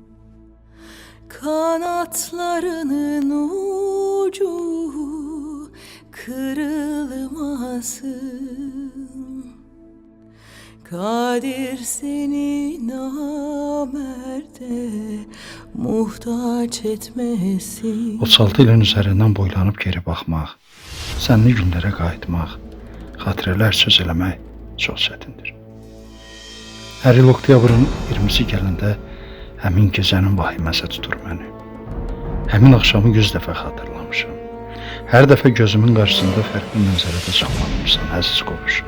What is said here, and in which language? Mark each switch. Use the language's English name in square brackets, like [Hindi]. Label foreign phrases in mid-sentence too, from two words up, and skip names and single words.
[Turkish] Kanatlarının ucu kırılmasın. Kadir seni namerde muhtaç etmesin. [Azerbaijani] 36 ilin üzərindən boylanıb geri baxmaq, sənli günlərə qayıtmaq, xatirələr söz eləmək çox çətindir. Hər il oktyabrın 20-si gələndə həmin gecənin vahiməsi tutur məni. Həmin axşamı 100 dəfə xatırlamışam. Hər dəfə gözümün qarşısında fərqli mənzərədə canlanırsan, əziz qovuşum.